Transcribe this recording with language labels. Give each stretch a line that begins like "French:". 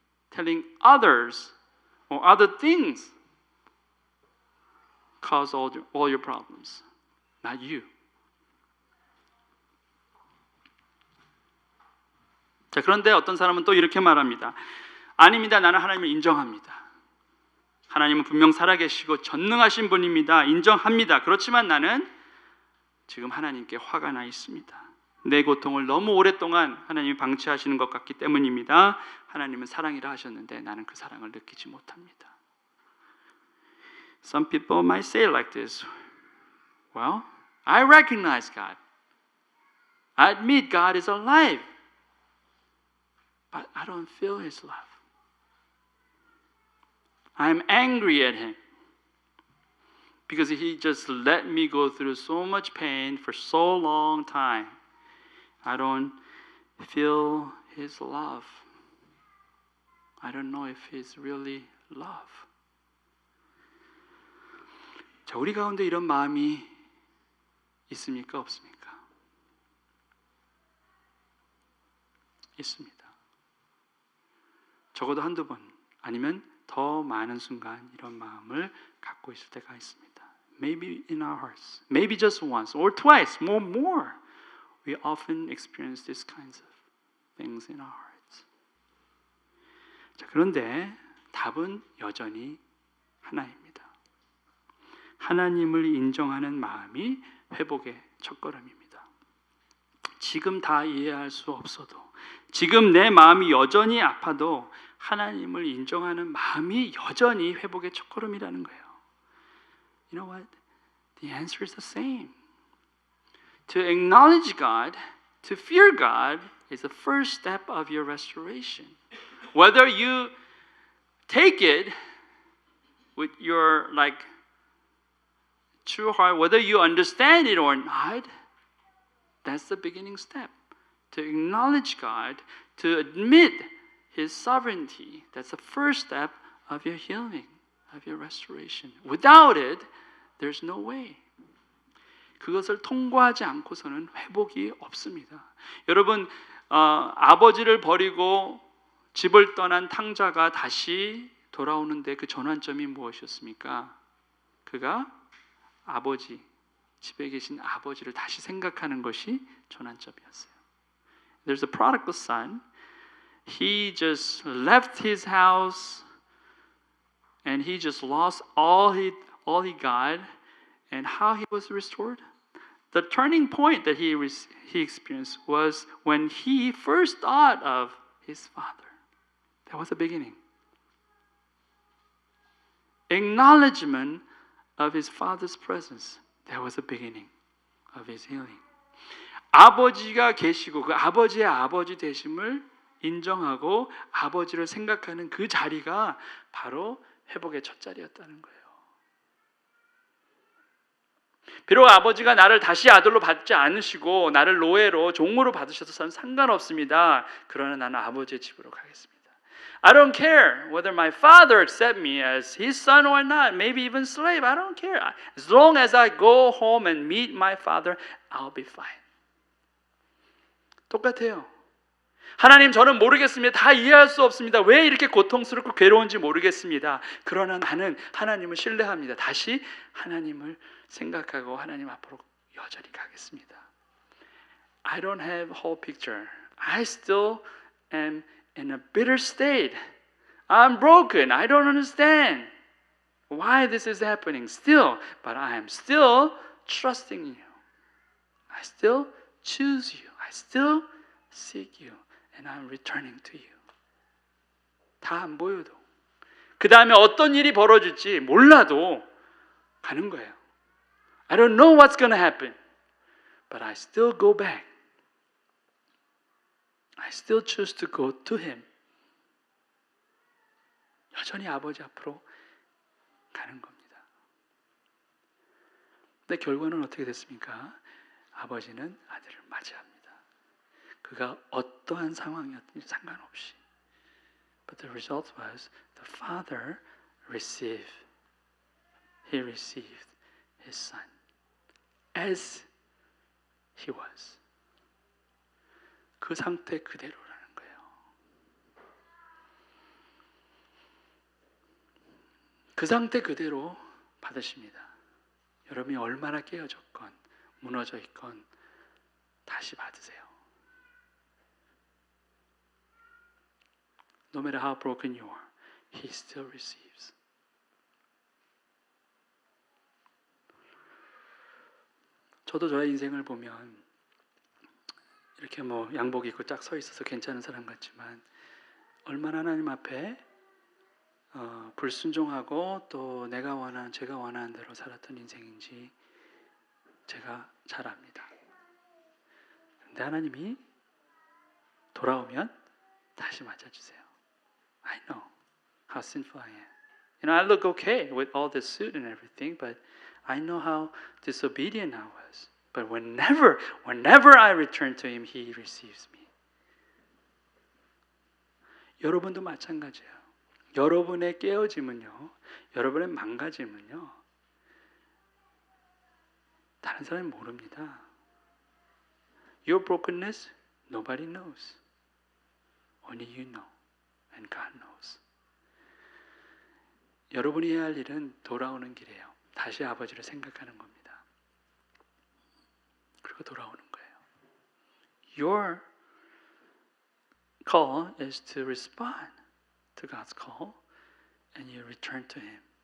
English: Telling others or other things cause all your problems, not you.
Korean: 자, 그런데 어떤 사람은 또 이렇게 말합니다. 아닙니다. 나는 하나님을 인정합니다. 하나님은 분명 살아계시고 전능하신 분입니다. 인정합니다. 그렇지만 나는 지금 하나님께 화가 나 있습니다. 내 고통을 너무 오랫동안 하나님이 방치하시는 것 같기 때문입니다. 하나님은 사랑이라 하셨는데 나는 그 사랑을 느끼지 못합니다.
English: Some people might say it like this. Well, I recognize God. I admit God is alive. But I don't feel His love. I'm angry at Him. Because He just let me go through so much pain for so long time. I don't feel His love. I don't know if He's really love.
Korean: 자, 우리 가운데 이런 마음이 있습니까? 없습니까? 있습니다. 적어도 한두 번 아니면 더 많은 순간 이런 마음을 갖고 있을 때가 있습니다.
English: Maybe in our hearts, maybe just once or twice, more. We often experience these kinds of things in our hearts.
Korean: 자, 그런데 답은 여전히 하나입니다. 하나님을 인정하는 마음이 회복의 첫걸음입니다. 지금 다 이해할 수 없어도, 지금 내 마음이 여전히 아파도 하나님을 인정하는 마음이 여전히 회복의 첫걸음이라는 거예요.
English: You know what? The answer is the same. To acknowledge God, to fear God, is the first step of your restoration. Whether you take it with your true heart, whether you understand it or not, that's the beginning step. To acknowledge God, to admit His sovereignty, that's the first step of your healing, of your restoration. Without it, there's no way.
Korean: 그것을 통과하지 않고서는 회복이 없습니다. 여러분, 아버지를 버리고 집을 떠난 탕자가 다시 돌아오는데 그 전환점이 무엇이었습니까? 그가 집에 계신 아버지를 다시 생각하는 것이 전환점이었어요.
English: There's a prodigal son. He just left his house and he just lost all he got. And how he was restored? The turning point that he experienced was when he first thought of his father. That was the beginning. Acknowledgement of his father's presence. That was the beginning of his healing.
Korean: 아버지가 계시고 그 아버지의 아버지 되심을 인정하고 아버지를 생각하는 그 자리가 바로 회복의 첫 자리였다는 거예요. 비록 아버지가 나를 다시 아들로 받지 않으시고 나를 노예로 종으로 받으셔서 상관없습니다. 그러나 나는 아버지의 집으로 가겠습니다.
English: I don't care whether my father accept me as his son or not, maybe even slave. I don't care. As long as I go home and meet my father, I'll be fine.
Korean: 똑같아요. 하나님, 저는 모르겠습니다. 다 이해할 수 없습니다. 왜 이렇게 고통스럽고 괴로운지 모르겠습니다. 그러나 나는 하나님을 신뢰합니다. 다시 하나님을 생각하고 하나님 앞으로 여전히 가겠습니다.
English: I don't have whole picture. I still am in a bitter state. I'm broken. I don't understand why this is happening still. But I am still trusting you. I still choose you. I still seek you. And I'm returning to you.
Korean: 다 안 보여도 그 다음에 어떤 일이 벌어질지 몰라도 가는 거예요.
English: I don't know what's going to happen. But I still go back. I still choose to go to Him.
Korean: 여전히 아버지 앞으로 가는 겁니다. 근데 결과는 어떻게 됐습니까? 아버지는 아들을 맞이합니다. 그가 어떠한 상황이었든지 상관없이.
English: But the result was the father received his son as he was.
Korean: 그 상태 그대로라는 거예요. 그 상태 그대로 받으십니다. 여러분이 얼마나 깨어졌건 무너져 있건 다시 받으세요.
English: No matter how broken you are, He still receives.
Korean: 저도 저의 인생을 보면 이렇게 양복 입고 쫙 서 있어서 괜찮은 사람 같지만 얼마나 하나님 앞에 불순종하고 또 제가 원하는 대로 살았던 인생인지 제가 잘 압니다. 근데 하나님이 돌아오면 다시 맞아주세요.
English: I know how sinful I am. You know, I look okay with all this suit and everything, but I know how disobedient I was. But whenever I return to Him, He receives me.
Korean: 여러분도 마찬가지예요. 여러분의 깨어짐은요, 여러분의 망가짐은요, 다른 사람이 모릅니다.
English: Your brokenness, nobody knows. Only you know. And God knows.
Korean: 여러분이 해야 할 일은 돌아오는 길이에요. 다시 아버지를 생각하는 겁니다. 그리고 돌아오는 거예요.
English: Your call is to respond to God's call and you return to Him.